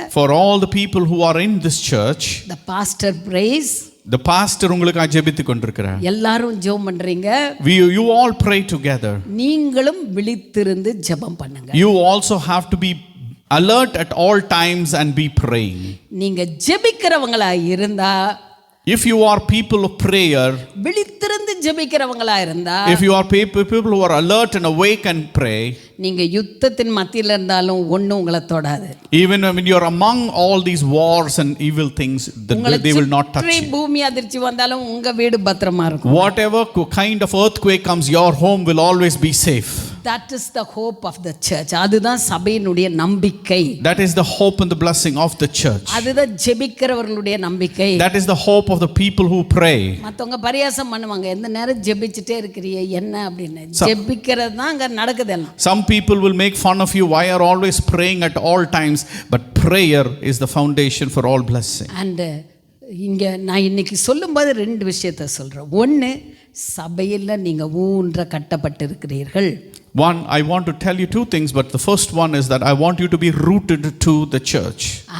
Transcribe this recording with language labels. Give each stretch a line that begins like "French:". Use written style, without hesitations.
English: for all the people who are in this church, the pastor prays, the pastor
Tamil: உங்களுக்காக ஜெபித்துக் கொண்டிருக்கிறார். எல்லாரும் ஜெபம் பண்றீங்க.
English: you all pray together.
Tamil: நீங்களும் விழித்திருந்து ஜெபம் பண்ணுங்க.
English: You also have to be alert at all times and be praying.
Tamil: நீங்க ஜெபிக்கிறவங்களா இருந்தா,
English: if you are people of prayer,
Tamil: விழித்திருந்து ஜெபிக்கிறவங்களா இருந்தா,
English: if you are people who are alert and awake and pray,
Tamil: நீங்க யுத்தத்தின் மத்தியில இருந்தாலும் ஒண்ணும் உங்களை தொடாது.
English: even when you are among all these wars and evil things, they will not touch you.
Tamil: பூமி அதிர்ச்சி வந்தாலும் உங்க வீடு பத்திரமா இருக்கும்.
English: whatever kind of earthquake comes, your home will always be safe. That is the hope of the church.
Tamil: அதுதான் சபையினுடைய நம்பிக்கை.
English: That is the hope and the blessing of the church.
Tamil: அதுதான் ஜெபிக்கிறவர்களுடைய நம்பிக்கை.
English: That is the hope of the people who pray.
Tamil: மத்தவங்க பரியாசம் பண்ணுவாங்க, எந்த நேரம் ஜெபிச்சிட்டே இருக்கிறீங்க என்ன அப்படின்னு. ஜெபிக்கிறது தான் அங்க நடக்குது.
English: Some people will make fun of you, why are always praying at all times, but prayer is the foundation for all blessing.
Tamil: And இங்க நான் இன்னைக்கு சொல்லும்போது ரெண்டு விஷயத்தை சொல்றேன். ஒன்று, சபையில் நீங்க ஊன்ற கட்டப்பட்டிருக்கிறீர்கள்.
English: One, I want to tell you two things, but the first one is that I want you to be rooted to the church.